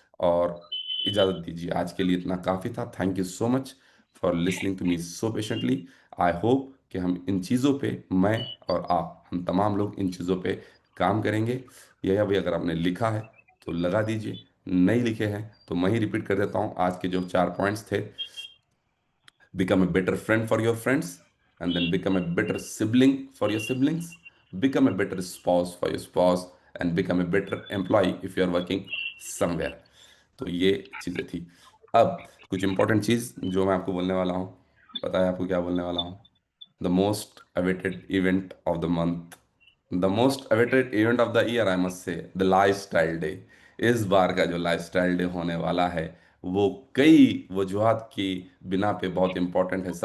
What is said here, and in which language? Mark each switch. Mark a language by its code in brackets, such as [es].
[hi] और इजाजत दीजिए, आज के लिए इतना काफी था। [en] Thank you so much for listening to me so patiently. I hope [hi] कि हम इन चीज़ों पे, मैं और आप, हम तमाम लोग इन चीज़ों पे काम करेंगे। यह भी अगर आपने लिखा है तो लगा दीजिए, नहीं लिखे हैं तो मैं ही रिपीट कर देता हूँ आज के जो 4 पॉइंट्स थे। [en] Become a better friend for your friends, and then become a better sibling for your siblings, become a better spouse for your spouse, and become a better employee if you are working somewhere. [hi] तो ये चीज़ें थी। अब कुछ important चीज़ जो मैं आपको बोलने वाला हूँ, पता है आपको क्या बोलने वाला हूँ? [en] The most awaited event of the month, the most awaited event of the year, I must say, the lifestyle day. [hi] इस बार का जो लाइफस्टाइल डे होने वाला है, वो कई वजूहात की बिना पे बहुत इंपॉर्टेंट है।